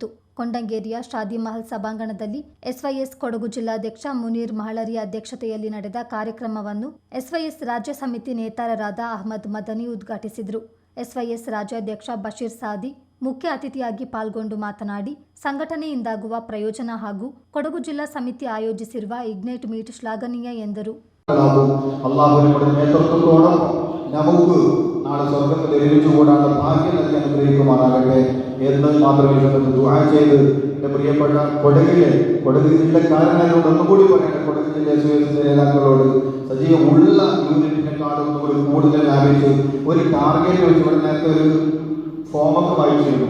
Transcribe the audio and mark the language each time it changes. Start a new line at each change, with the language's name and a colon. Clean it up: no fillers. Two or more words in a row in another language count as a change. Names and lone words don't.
Kannada: ಕೊಂಡಂಗೇರಿಯ ಶಾದಿ ಮಹಲ್ ಸಭಾಂಗಣದಲ್ಲಿ ಎಸ್ವೈಎಸ್ ಕೊಡಗು ಜಿಲ್ಲಾಧ್ಯಕ್ಷ ಮುನೀರ್ ಮಹಳರಿ ಅಧ್ಯಕ್ಷತೆಯಲ್ಲಿ ನಡೆದ ಕಾರ್ಯಕ್ರಮವನ್ನು ಎಸ್ವೈಎಸ್ ರಾಜ್ಯ ಸಮಿತಿ ನೇತಾರರಾದ ಅಹಮದ್ ಮದನಿ ಉದ್ಘಾಟಿಸಿದರು. ಎಸ್ವೈಎಸ್ ರಾಜ್ಯಾಧ್ಯಕ್ಷ ಬಶೀರ್ ಸಾದಿ ಮುಖ್ಯ ಅತಿಥಿಯಾಗಿ ಪಾಲ್ಗೊಂಡು ಮಾತನಾಡಿ, ಸಂಘಟನೆಯಿಂದಾಗುವ ಪ್ರಯೋಜನ ಹಾಗೂ ಕೊಡಗು ಜಿಲ್ಲಾ ಸಮಿತಿ ಆಯೋಜಿಸಿರುವ ಇಗ್ನೈಟ್ ಮೀಟ್ ಶ್ಲಾಘನೀಯ ಎಂದರು.
Malayalam: നമുക്ക് നാളെ സ്വർഗത്തിൽ ഒരുമിച്ച് കൂടാനുള്ള ഭാഗ്യം നൽകി അനുഗ്രഹിക്കുമാറാകട്ടെ എന്ന് മാത്രമേ നമുക്ക് ദുആ ചെയ്ത് എൻ്റെ പ്രിയപ്പെട്ട കൊടക് ജില്ലക്കാരനോട് ഒന്നുകൂടി പറയട്ടെ, കൊടക് ജില്ല എസ്വൈഎസിന്റെ നേതാക്കളോട് സജീവമുള്ള യൂണിറ്റിനെക്കാളും ഒന്നുകൂടി കൂടുതൽ വ്യാപിച്ച് ഒരു ടാർഗറ്റ് വെച്ച് ഇവിടെ നേരത്തെ ഒരു ഫോമൊക്കെ വായിച്ചിരുന്നു.